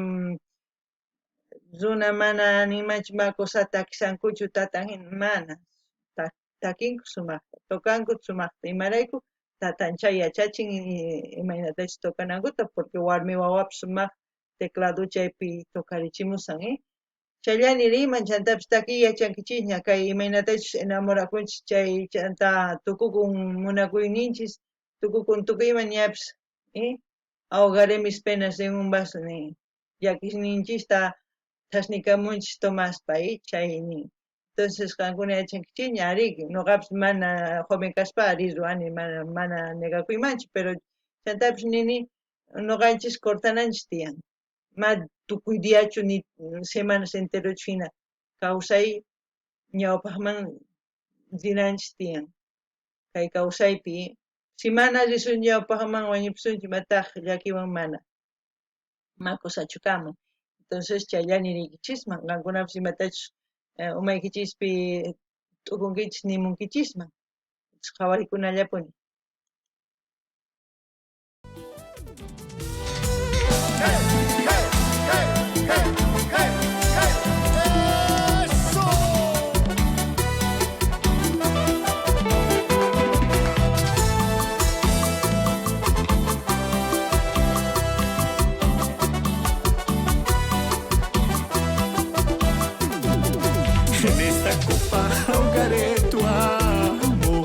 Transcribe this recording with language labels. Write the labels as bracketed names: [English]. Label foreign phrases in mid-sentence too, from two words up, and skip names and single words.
[Quechua] runa mana nimachu ma kusata takishankuchu tatan mana takinku sumaqta tukanku sumaqta imarayku tatan chay yachachin imaynatachus tukanankuta porque warmi wawapas sumaq teclado chaypi tukarichimusan chayllani riman chantapis takiy yachankichikña kay imaynatachus enamorakunchik chay chanta tukukun munakuyninchis tukukun tukuyman ñapis [Spanish] ahogaré mis penas en un vaso [Quechua] llakisninchista chasnikamunchis tomaspa chay entonces qankuna yachankichikña ari noqapis mana joven kaspa ari ruani mana negakuymanchu pero chantapis nini noqanchis cortananchis tiyan ma tukuy diachu ni semanas enterochu hina kawsay ñawpaqman rinanchis tiyan kay kawsaypi si mana risun ñawpaqman wañupusunchik imataq llakiwan mana ma kusachu kanman entonces chayllani rinkichisman qankunapis imatachus umaykichispi t'ukunkichis nimunkichisman qhawarikunallapuni [Spanish] Eso. En esta copa ahogaré tu amor.